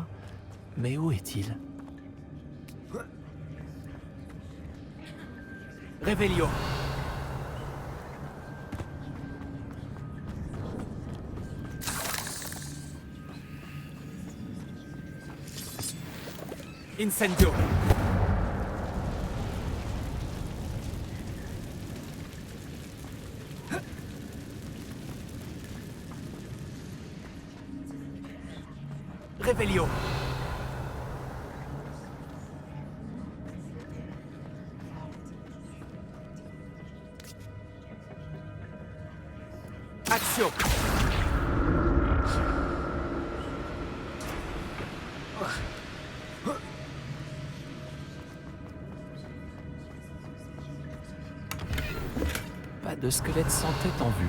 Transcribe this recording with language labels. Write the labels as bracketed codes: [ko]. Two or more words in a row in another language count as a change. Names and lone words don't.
[fr] Mais où est-il? Revelio. Incendio. Revelio. Action. Pas de squelette sans tête en vue.